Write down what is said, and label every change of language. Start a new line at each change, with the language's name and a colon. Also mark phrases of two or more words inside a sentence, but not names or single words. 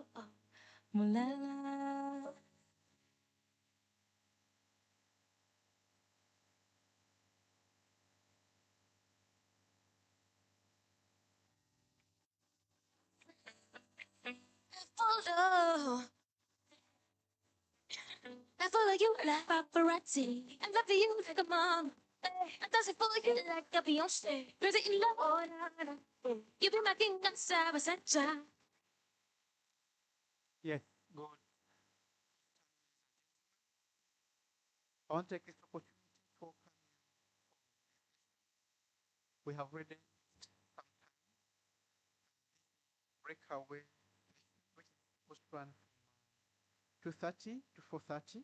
English: La la. Follow. I follow you like paparazzi. I love you like a mom. I dance for you like a Beyonce. Crazy in love, oh, na, na. You be my king and Sabasacha. Yes, good. I want to take this opportunity to welcome you. We have read some breakaway, which is supposed to run from 2:30 to 4:30.